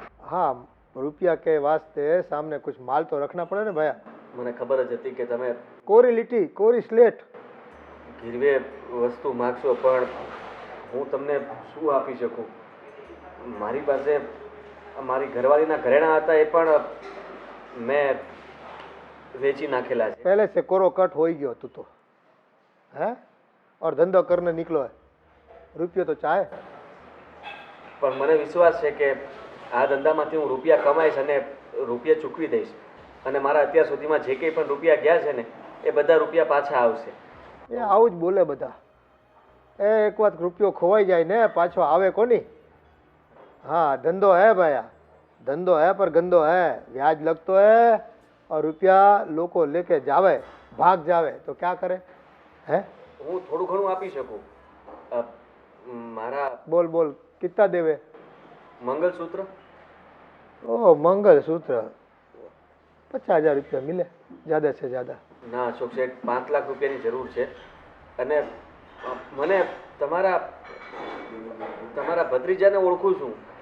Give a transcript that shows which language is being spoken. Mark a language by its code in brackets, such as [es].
[rwr] हाँ, रुपया के वास्ते सामने कुछ माल तो रखना पड़े ने भैया. [gu] મને ખબર જ હતી કે તમે [rwr] कोरी लिट्टी, कोरी स्लेट. [gu] ગીરવે વસ્તુ માગશો, પણ હું તમને શું આપી શકું? મારી પાસે મારી ઘરવાળીના ઘરેણાં હતા, એ પણ મેં વેચી નાખેલા છે. [rwr] पहले से कोरो कट हो गयो तू तो है और धंधो करने निकलो है. रुपये तो चाहे. [gu] પણ મને વિશ્વાસ છે કે આ ધંધામાંથી હું રૂપિયા કમાઈશ અને રૂપિયા ચૂકવી દઈશ, અને મારા અત્યાર સુધીમાં જે કંઈ પણ રૂપિયા ગયા છે ને એ બધા રૂપિયા પાછા આવશે. એ આવું જ બોલે બધા. એક વાત રૂપિયો ખોવાઈ જાય ને પાછો આવે કોની. [rwr] हाँ, धंधो है भैया, धंधो है पर गंदो है. ब्याज लगतो है और रुपया लोको लेके जावे, भाग जावे तो क्या करे है? [gu] હું થોડું ઘણું આપી શકું. મારા [rwr] बोल बोल कितना देवे? [gu] મંગલસૂત્ર [rwr] ओ मंगल सूत्र 50,000 रुपया मिले ज्यादा से ज्यादा. [gu] ના અશોક શેઠ, 5 લાખ રૂપિયાની જરૂર છે, અને મને તમારા ભત્રીજાને ઓળખું છું.